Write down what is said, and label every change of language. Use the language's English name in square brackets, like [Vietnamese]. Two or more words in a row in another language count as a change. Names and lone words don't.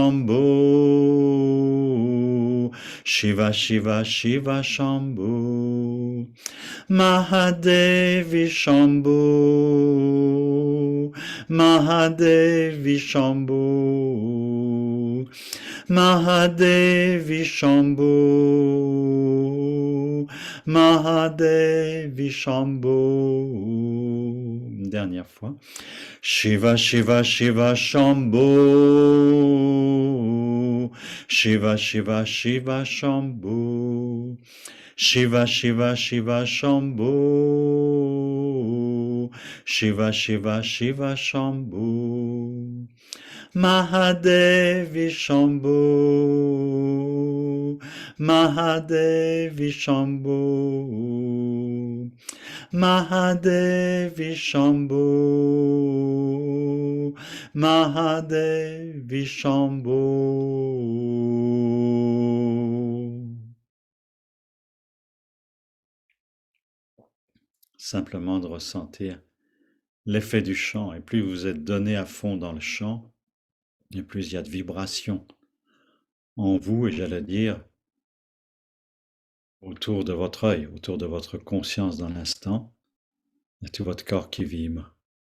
[Sanskrit] Shambhu, Shiva Shiva Shiva Shambhu, Mahadevi Shambhu, Mahadevi Shambhu, Mahadevi Shambhu, Mahadevi Shambhu. [French] Une dernière fois. [Sanskrit] Shiva Shiva Shiva Shambhu, Shiva Shiva Shiva Shambhu, Shiva Shiva Shiva Shambhu, Shiva Shiva Shiva Shambhu, Mahadevi Shambhu, Mahadevi Shambhu, Mahadevi Shambhu, Mahadevi Shambhu. [French] Simplement de ressentir l'effet du chant. Et plus vous êtes donné à fond dans le chant, et plus il y a de vibrations en vous, et j'allais dire autour de votre œil, autour de votre conscience dans l'instant, et tout votre corps qui vibre.